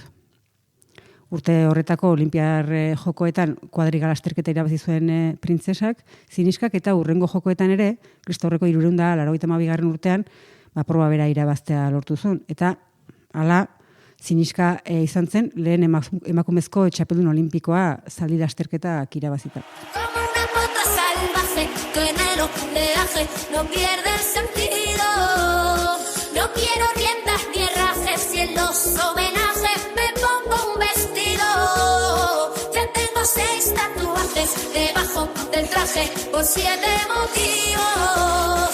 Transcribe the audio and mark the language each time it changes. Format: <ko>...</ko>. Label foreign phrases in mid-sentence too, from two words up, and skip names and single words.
<eu>Urte horretako olimpiar jokoetan kuadriga lasterketa irabazi zuen printzesak, Ziniskak, eta urrengo jokoetan ere, Kristorreko 382. Urtean, proba bera irabaztea lortu zuen. Eta, hala, Ziniska izan zen lehen emakumezko txapeldun olimpikoa zaldi lasterketak irabazita.</eu> <es>No pierde el sentido. No quiero riendas ni herrajes, si en los homenajes me pongo un vestido. Ya tengo 6 tatuajes debajo del traje por 7 motivos.</es>